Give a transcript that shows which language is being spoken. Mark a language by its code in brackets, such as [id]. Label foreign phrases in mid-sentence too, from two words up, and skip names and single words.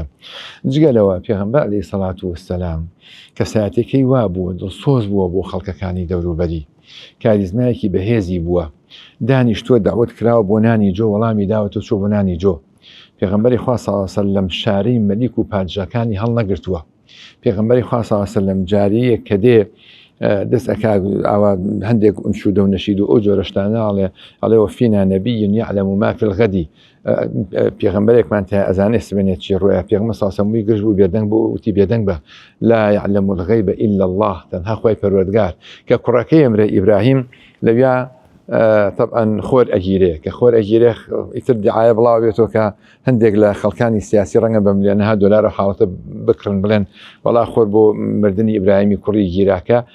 [ckb] جگەلەوە پێغەمبەر [ar] عەلەیهی سەڵات وەسەلام [ckb] کەسایەتەکەی وا بووە دڵسۆز بووە بۆ خەڵکەکانی دەوروبەری کاریزمایەکی بەهێزی بووە دانیشتووە داوت کراوە بۆ نانی جۆ وەڵامی داوەتە چۆ بۆ نانی جۆ پێغەمبەری خوا صلی [ar] الله علیه وسلم [ckb] شارەی مەلیک و پادشاکانی هەڵنەگرتووە پێغەمبەری خوا [ar] صلی الله علیه وسلم [ckb] جاریەک کە دێ دەست ئەکا ئاوا هەندێک ئونشودە و نەشید و ئەو جۆرەشتانە ئەڵێ [ar] وەفینا نەبی یعلم ما فی الغد [ckb] پێغەمبەرێکمان تا ئەزانێ سبێنێت چی ڕۆیە پێغەمبەر [ar] صلی الله علیه وسلم [ckb] وی گرژ بوو بێدەنگ بۆ وتی بێدەنگ بە [ar] لا يعلم الغیب الا الله [ckb] تەنها خوای پەروەردگار کە کوڕەکەی ئەمرە ئیبراهیم لەویا طبعا خۆر ئەگیرێ کە خۆر ئەگیرێ ئیتر دیعایە بڵاو بێتەوە کە هەندێک لە خەڵکانی سیاسی ڕەنگە بە ملیۆنەها دۆلار و حاڵەتە بکڕن بڵێن وەڵا خۆر بۆ مردنی ئیبراهیمی کوڕی گیراکە